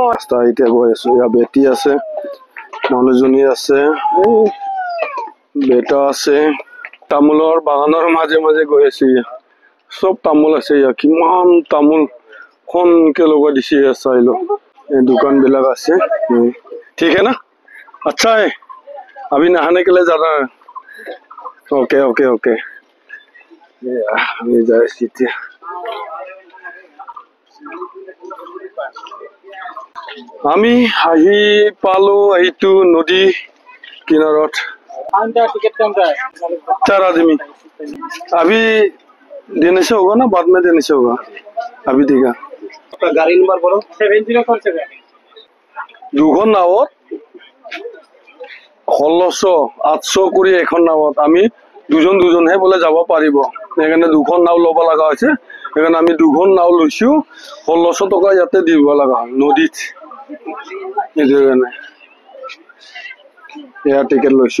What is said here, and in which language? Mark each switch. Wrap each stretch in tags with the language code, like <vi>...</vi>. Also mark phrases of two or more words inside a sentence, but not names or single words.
<as>ৰাস্তা এতিয়া গৈ আছো। ইয়াত বেটি আছে, মানুহজনী আছে, বেটা আছে। তামোলৰ বাগানৰ মাজে মাজে গৈ আছো। চব তামোল আছে। কিমান তামোল খনকে লগাই দিছে। চাই লো, এই দোকান বিলাক আছে।</as> <hi>ठीक है ना, अच्छा है। अभी नहाने के लिए जाना है।</hi> <en>okay okay okay.</en> <as>আমি যাইছি এতিয়া। আমি আহি পালো এইটো নদী किनारत।</as> <hi>4 आदमी। अभी देने से होगा ना, बाद में देने से होगा? अभी देगा। गाड़ी नंबर बोलो। 7047।</hi> <as>দুখন নাৱত 1600 800 কৰি এখন নাৱত আমি দুজনহে বোলে যাব পাৰিব। সেইকাৰণে দুখন নাও ল'ব লগা হৈছে। সেইকাৰণে আমি দুখন নাও লৈছো। 1600 টকা ইয়াতে দিব লগা হয় নদীত। এইটোৰ কাৰণে এয়া টিকেট লৈছো।</as>